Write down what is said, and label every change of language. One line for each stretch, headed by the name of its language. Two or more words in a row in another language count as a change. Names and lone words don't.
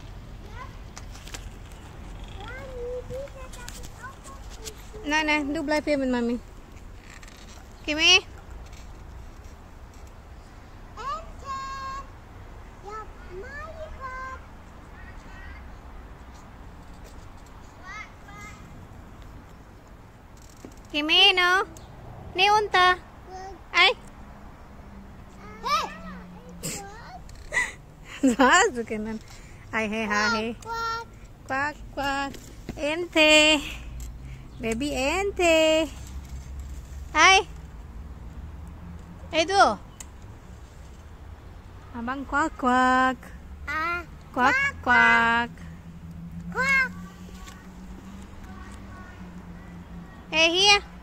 German: Nein, nein, du bleib hier mit Mami.
Malay: Kimi? Kimi, no? Ni unta. Ay. Was? Kenan. Ay, hey, hey. Quack, quack.
German: Ente. Baby ente.
Malay: Hai. Itu. Abang quack, quack. Quack, quack.
English: Hey, here.